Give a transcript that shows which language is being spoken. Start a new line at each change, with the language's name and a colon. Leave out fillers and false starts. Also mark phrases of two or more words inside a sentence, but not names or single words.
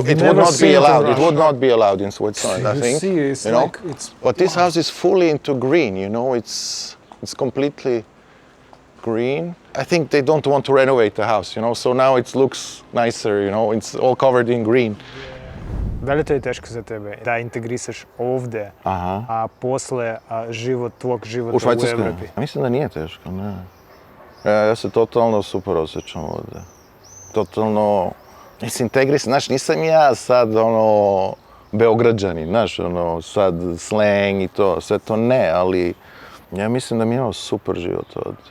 English: It would never not seen be it in allowed. It Russia. would not be allowed in Switzerland, I You think. see, it's you know? like it's. But this house is fully into green, you know, it's completely green. I think they don't want to renovate the house, you know, so now it looks nicer, you know, it's all covered in green.
Serbian: Da li to je teško za tebe da integrisaš ovde, a posle tvog života U Švajcarskoj? Evropi? Mislim da nije teško, ne. Ja se totalno super osjećam ovde. Totalno, mislim, integrisan, znaš, nisam ja sad, ono, Beograđanin, znaš, ono, sad slang i to, sve to ne, ali ja mislim da mi imamo super život ovde.